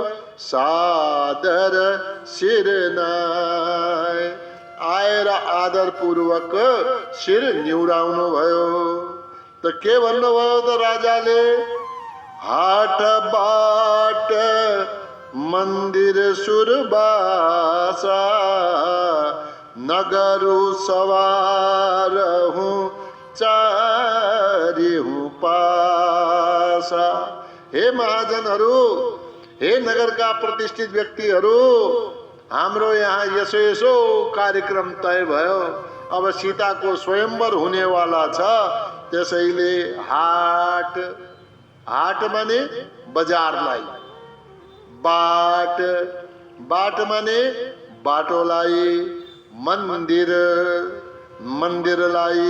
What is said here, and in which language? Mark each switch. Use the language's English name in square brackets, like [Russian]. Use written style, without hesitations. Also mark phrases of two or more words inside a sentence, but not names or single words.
[Awadhi] सादर शिरनाय, [Nepali] आएर आदर पूर्वक शिर निहुराउनु भयो। त के भन्नुभयो त राजाले? [Awadhi] हाट बाट मन्दिर सुरबासा, नगरु सवार हूँ चारी हूँ पासा। [Nepali] हे महाजनहरू, हे नगरका प्रतिष्ठित व्यक्तिहरू, हाम्रो यहाँ यसो कार्यक्रम तय भयो। अब सीताको स्वयंवर हुनेवाला छ, त्यसैले हाट, हाट माने बजारलाई, बाट, बाट माने बाटोलाई, मन्दिर, मन्दिरलाई।